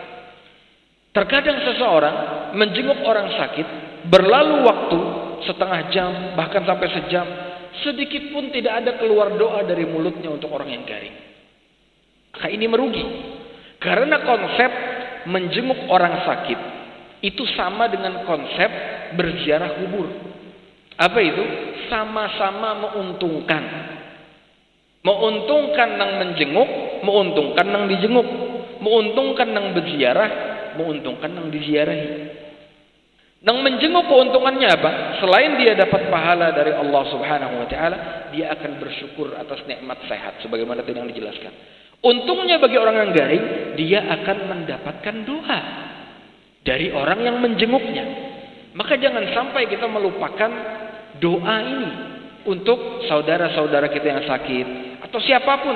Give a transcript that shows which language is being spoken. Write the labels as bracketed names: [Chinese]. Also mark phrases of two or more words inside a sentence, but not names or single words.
[Indonesian] Terkadang seseorang menjenguk orang sakit, berlalu waktu setengah jam, bahkan sampai sejam, sedikit pun tidak ada keluar doa dari mulutnya untuk orang yang garing. Maka ini merugi. Karena konsep menjenguk orang sakit itu sama dengan konsep berziarah kubur. Apa itu? Sama-sama menguntungkan. Menguntungkan nang menjenguk, menguntungkan nang dijenguk. Menguntungkan nang berziarah, menguntungkan nang diziarahi. Nang menjenguk keuntungannya apa? Selain dia dapat pahala dari Allah [Arabic] سبحانه وتعالى, [Indonesian] dia akan bersyukur atas nikmat sehat sebagaimana tadi yang dijelaskan. Untungnya bagi orang yang garing, dia akan mendapatkan doa dari orang yang menjenguknya. Maka jangan sampai kita melupakan doa ini untuk saudara-saudara kita yang sakit atau siapapun.